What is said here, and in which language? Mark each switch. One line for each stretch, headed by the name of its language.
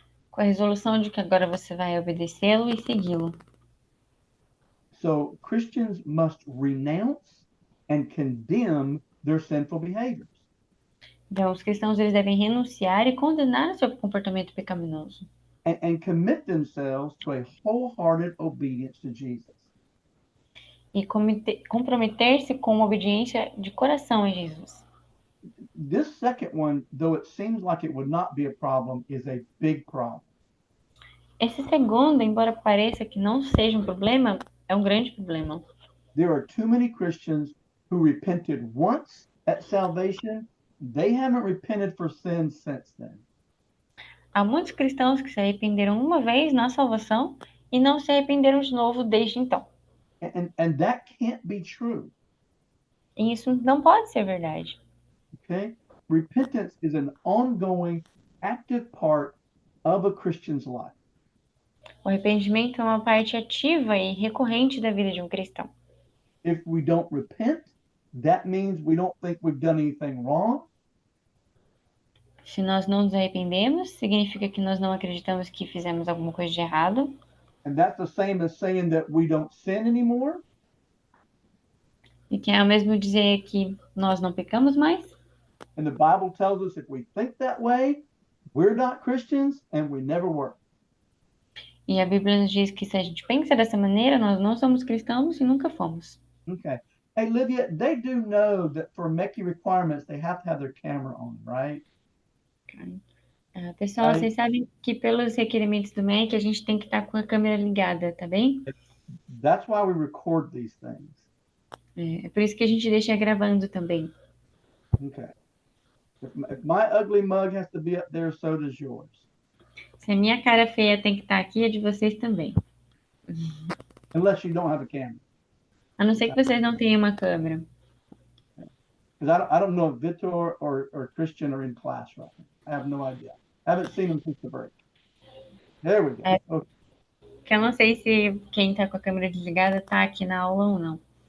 Portuguese: Com a resolução de que agora você vai obedecê-lo e segui-lo.
English: So Christians must renounce and condemn their sinful behaviors.
Portuguese: Então, os cristãos eles devem renunciar e condenar o seu comportamento pecaminoso.
English: And commit themselves to a wholehearted obedience to Jesus.
Portuguese: E comprometer-se com uma obediência de coração a Jesus.
English: This second one, though it seems like it would not be a problem, is a big problem.
Portuguese: Esse segundo, embora pareça que não seja um problema, é um grande problema.
English: There are too many Christians who repented once at salvation. They haven't repented for sin since then.
Portuguese: Há muitos cristãos que se arrependeram uma vez na salvação e não se arrependeram de novo desde então.
English: And that can't be true.
Portuguese: E isso não pode ser verdade.
English: Okay? repentance is an ongoing, active part of a Christian's life.
Portuguese: O arrependimento é uma parte ativa e recorrente da vida de um cristão.
English: If we don't repent, that means we don't think we've done anything wrong.
Portuguese: Se nós não nos arrependemos, significa que nós não acreditamos que fizemos alguma coisa de errado.
English: And that's the same as saying that we don't sin anymore.
Portuguese: E que é o mesmo dizer que nós não pecamos mais.
English: And the Bible tells us if we think that way, we're not Christians and we never were.
Portuguese: E a Bíblia nos diz que se a gente pensa dessa maneira, nós não somos cristãos e nunca fomos.
English: Okay. Hey, Livia, they do know that for MECI requirements, they have to have their camera on, right?
Portuguese: Pessoal, Aí- vocês sabem que pelos requerimentos do MEC, a gente tem que estar com a câmera ligada, tá bem?
English: That's why we record these things.
Portuguese: É por isso que a gente deixa gravando também.
English: Okay. If my ugly mug has to be up there, so does yours.
Portuguese: Se a minha cara feia tem que estar aqui, a de vocês também.
English: Unless you don't have a camera.
Portuguese: A não ser que vocês não tenham uma câmera.
English: Because I don't know if Vitor or Christian are in class right now. I have no idea. I haven't seen them since the break. There we go. Okay.
Portuguese: Porque eu não sei se quem tá com a câmera desligada tá aqui na aula ou não.